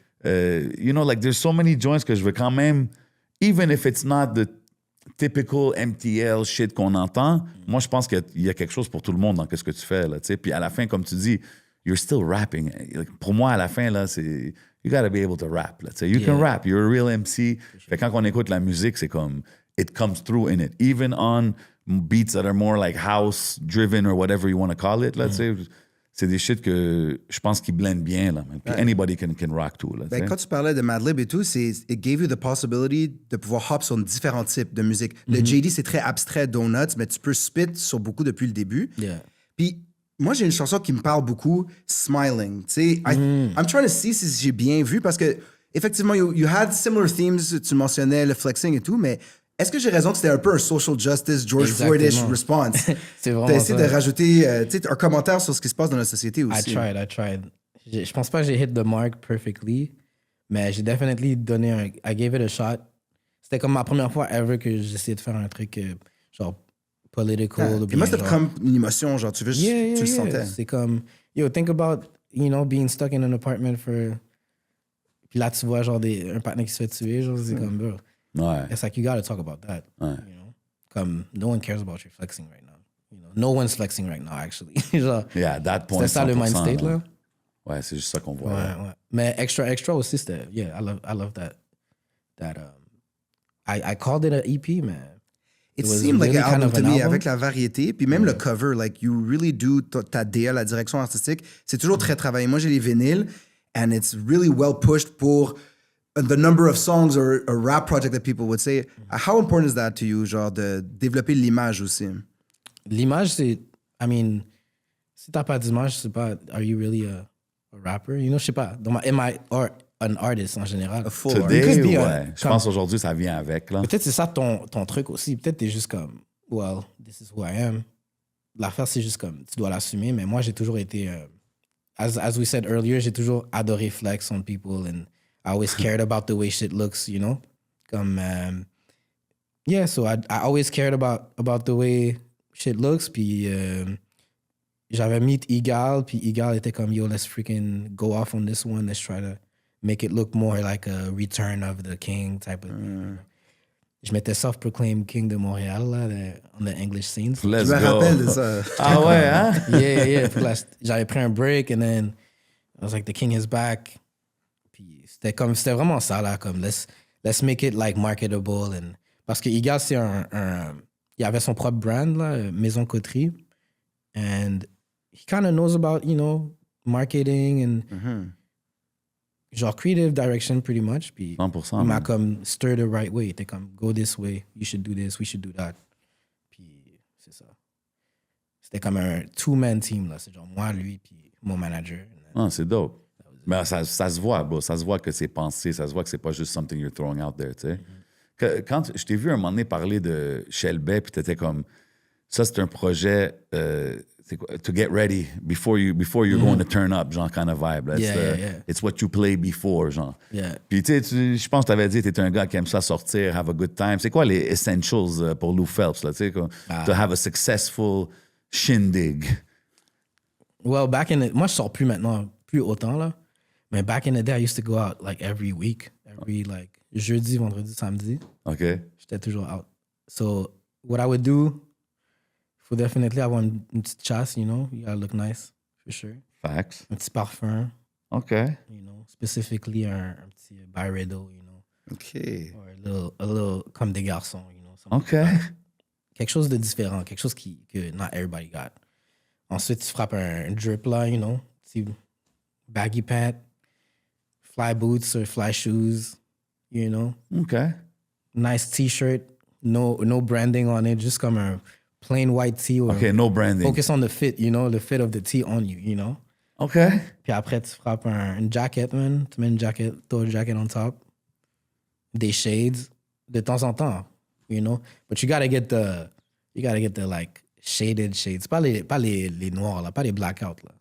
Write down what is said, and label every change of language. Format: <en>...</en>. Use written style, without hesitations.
<en>You know, like, there's so many joints</en> <fr>que je veux quand même,</fr> <en>even if it's not the typical MTL shit</en> <fr>qu'on entend, moi, je pense qu'il y a quelque chose pour tout le monde dans ce que tu fais, là, tu sais. Puis à la fin, comme tu dis,</fr> <en>you're still rapping. Like,</en> <fr>pour moi, à la fin, là, c'est...</fr> <en>You gotta be able to rap, là, tu sais. You can rap. You're a real MC.</en> <fr>Fait quand on écoute la musique, c'est comme...</fr> <en>It comes through in it. Even on beats that are more like house-driven or whatever you want to call it, là, tu sais.</en> <fr>C'est des shit que je pense qu'ils blendent bien, là. Puis</fr> <en>anybody can rock to, là.</en> <fr>Quand tu parlais de Madlib et tout,</fr> <en>it gave you the possibility</en> <fr>de pouvoir hop sur différents types de musique. Le JD, c'est très abstrait, Donuts, mais tu peux spit sur beaucoup depuis le début. Puis moi, j'ai une chanson qui me parle beaucoup, Smiling. Tu sais,</fr> <en>I'm trying to see</en> <fr>si j'ai bien vu, parce que effectivement,</fr> <en>you had similar themes,</en> <fr>tu mentionnais le flexing et tout, mais est-ce que j'ai raison que c'était un peu un social justice, George Floyd-ish response? C'est vraiment t'as essayé de rajouter un commentaire sur ce qui se passe dans la société aussi.</fr> <en>I tried.</en> <fr>Je pense pas que j'ai</fr> <en>hit the mark perfectly,</en> <fr>mais j'ai</fr> <en>definitely donné I gave it a shot.</en> <fr>C'était comme ma première fois ever que j'essayais de faire un truc genre political. Et moi, c'était comme une émotion, genre tu le sentais. C'est comme,</fr> <en>think about, being stuck in an apartment for...</en> <fr>Puis là, tu vois genre un partenaire qui se fait tuer, genre c'est comme, bro. Ouais.</fr> <en>It's like, you gotta talk about that. You know? Comme, no one cares about your flexing right now. No one's flexing right now, actually.</en> <fr>Genre,</fr> <en>at that point,</en> <fr>c'était ça le mind state, là. Ouais, c'est juste ça qu'on voit. Ouais. Mais extra aussi, c'était,</fr> <en>I love that. I called it an EP, man. It seemed like an album to me,</en> <fr>avec la variété, puis même le cover, like,</fr> <en>you really do,</en> <fr>ta DA, la direction artistique, c'est toujours très travaillé. Moi, j'ai les vinyles,</fr> <en>and it's really well pushed pour the number of songs or a rap project that people would say. How important is that to you, genre,</en> <fr>de développer l'image aussi? L'image, c'est... I mean, si t'as pas d'image, je sais pas,</fr> <en>are you really a rapper?</en> <fr>Je sais pas.</fr> <en>Am I or an artist en général?</en> <fr>Today, je pense aujourd'hui, ça vient avec, là. Peut-être c'est ça ton truc aussi. Peut-être t'es juste comme,</fr> <en>well, this is who I am.</en> <fr>L'affaire, c'est juste comme, tu dois l'assumer. Mais moi, j'ai toujours été...</fr> <en>as we said earlier,</en> <fr>j'ai toujours adoré</fr> <en>flex on people and I always cared about the way shit looks, Comme, so I always cared about the way shit looks.</en> <fr>Puis j'avais meet Egal, puis Egal était comme,</fr> <en>yo, let's freaking go off on this one. Let's try to make it look more like a return of the king type of thing.</en> <fr>Je m'étais self-proclaimed king de Montréal, là,</fr> <en>on the English scenes. Let's go.</en> <fr>Je me rappelle de ça. Ah ouais, hein?</fr> <en>Yeah.</en> <fr>Puis là, j'avais pris un break,</fr> <en>and then I was like, the king is back.</en> <fr>C'était vraiment ça, là, comme</fr> <en>let's make it like marketable.</en> <fr>Parce que Igal, c'est il avait son propre brand, là, Maison Coterie.</fr> <en>And he kind of knows about, marketing and genre creative direction pretty much.</en> <fr>Puis</fr> <en>100%.</en> <fr>Il m'a comme</fr> <en>stir the right way.</en> <fr>Il était comme,</fr> <en>go this way, you should do this, we should do that.</en> <fr>Puis c'est ça. C'était comme un two-man team, là. C'est genre moi, lui, puis mon manager. Ah, c'est dope. Mais ça se voit, bro. Ça se voit que c'est pensé. Ça se voit que c'est pas juste</fr> <en>something you're throwing out there,</en> <fr>tu sais. Quand je t'ai vu un moment donné parler de Shelby, puis t'étais comme... Ça, c'est un projet... c'est quoi,</fr> <en>to get ready before you're going to turn up, genre, kind of vibe. Là. It's what you play before, genre.</en> <fr>Puis, tu sais, je pense que t'avais dit que t'es un gars qui aime ça sortir,</fr> <en>have a good time.</en> <fr>C'est quoi les essentials pour Lou Phelps, là, tu sais,</fr> <en>to have a successful shindig?</en> <fr>Well, moi, je sors plus maintenant, plus autant, là.</fr> <en>Mais back in the day, I used to go out like every week, like</en> <fr>jeudi, vendredi, samedi.</fr> <en>OK.</en> <fr>J'étais toujours</fr> <en>out. So what I would do,</en> <fr>faut definitely avoir une petite chasse,</fr> <en>you gotta look nice, for sure. Facts.</en> <fr>Un petit parfum.</fr> <en>OK.</en> <fr>Specifically un petit Byredo,</fr> <en>OK. Or a little comme des garçons, OK.</en> <fr>Quelque chose de différent, quelque chose que</fr> <en>not everybody got.</en> <fr>Ensuite, tu frappes un drip là,</fr> <en>petit baggy pants, fly boots or fly shoes, you know. Okay. Nice t-shirt, no branding on it, just comme un plain white tee. Okay, no branding. Focus on the fit, you know, the fit of the tee on you, you know. Okay.</en> <fr>Puis après, tu frappes une jacket, man. Tu mets une jacket,</fr> <en>throw a jacket on top.</en> <fr>Des shades, de temps en temps,</fr> <en>you know. But you gotta get the like shaded shades.</en> <fr>Pas les noirs, là, pas les blackouts, là.</fr>